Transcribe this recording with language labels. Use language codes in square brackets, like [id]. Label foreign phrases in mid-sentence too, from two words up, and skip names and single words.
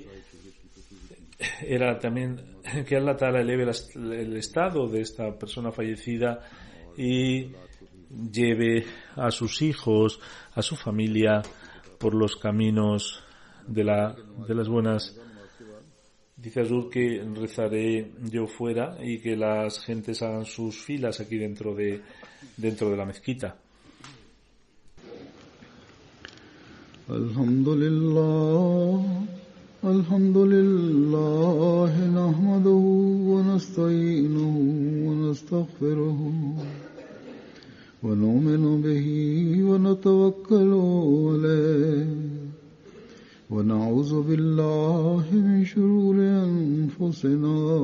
[es] Era también que [ar] الله تعالى [es] eleve el estado de esta persona fallecida y lleve a sus hijos, a su familia por los caminos de las buenas. Dice Azur que rezaré yo fuera y que las gentes hagan sus filas aquí dentro de la mezquita. [ar] الحمد لله نحمده ونستعينه ونستغفره ونؤمن به ونتوكل عليه ونعوذ بالله من شرور أنفسنا